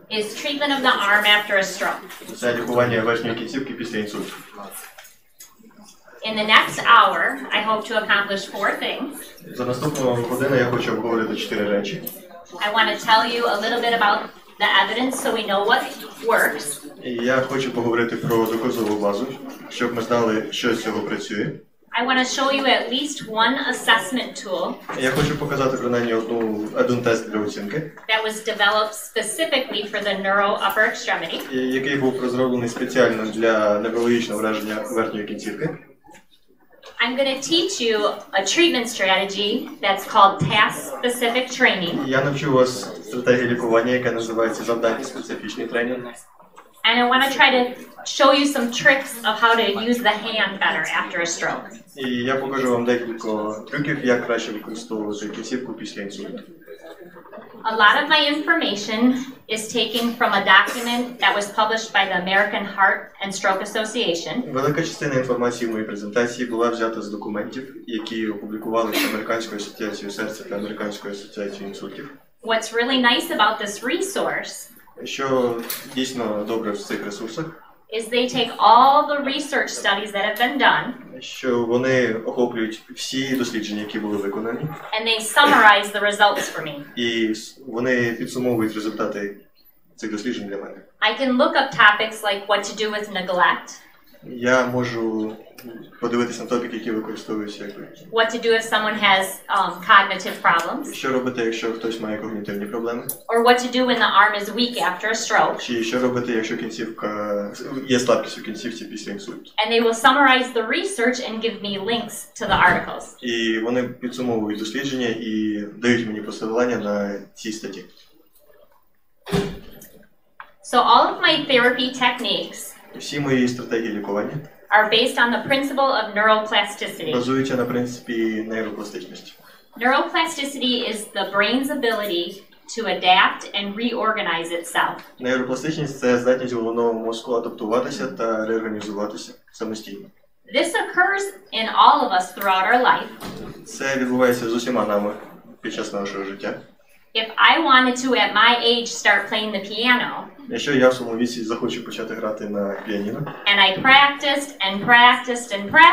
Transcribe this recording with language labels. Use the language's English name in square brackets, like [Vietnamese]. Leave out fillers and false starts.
[English] is treatment of the arm after a stroke. [Ukrainian] це лікування верхньої кінцівки після інсульту. [English] In the next hour, I hope to accomplish 4 things. [Ukrainian] За наступну годину я хочу обговорити 4 речі. [English] I want to tell you a little bit about the evidence so we know what works. [Ukrainian] І я хочу поговорити про доказову базу, щоб ми знали, що з цього працює. [English] I want to show you at least one assessment tool. [Ukrainian] Я хочу показати принаймні один тест для оцінки. [English] That was developed specifically for the Neurological Upper Extremity. [Ukrainian] Який був розроблений спеціально для неврологічного ураження верхньої кінцівки. [English] I'm going to teach you a treatment strategy that's called task-specific training. [Ukrainian] Я навчу вас стратегії лікування, яка називається завдання-специфічний тренінг. [English] And I want to try to show you some tricks of how to use the hand better after a stroke. [Ukrainian] І я покажу вам декілька трюків, як краще використовувати кінцівку після інсульту. [English] A lot of my information is taken from a document that was published by the American Heart and Stroke Association. [Ukrainian] Велика частина інформації в моїй презентації була взята з документів, які опублікувалися Американською асоціацією серця та Американською асоціацією інсультів. [English] What's really nice about this resource [Ukrainian] Що дійсно добре в цих ресурсах, [English] is they take all the research studies that have been done [Ukrainian] що вони охоплюють всі дослідження, які були виконані, [English] and they summarize the results for me. [Ukrainian] і вони підсумовують результати цих досліджень для мене. [English] I can look up topics like what to do with neglect, [Ukrainian] Я можу подивитися на топіки, які використовуються як [English] what to do if someone has cognitive problems, [Ukrainian] що робити, якщо хтось має когнітивні проблеми, [English] or what to do when the arm is weak after a stroke. [Ukrainian] чи що робити, якщо кінцівка є слабкість у кінцівці після інсульту. [English] And they will summarize the research and give me links to the articles. [Ukrainian] І вони підсумовують дослідження і дають мені посилання на ці статті. [English] So all of my therapy techniques [Ukrainian] Всі мої стратегії лікування [English] are based on the principle of neuroplasticity. [Ukrainian] базуються на принципі нейропластичності. [English] Neuroplasticity is the brain's ability to adapt and reorganize itself. [Ukrainian] Нейропластичність – це здатність головного мозку адаптуватися та реорганізуватися самостійно. [English] This occurs in all of us throughout our life. [Ukrainian] Це відбувається з усіма нами під час нашого життя. [English] If I wanted to at my age start playing the piano, [Ukrainian] Якщо я в своєму віці захочу почати грати на піаніно, [English] and I practiced and practiced and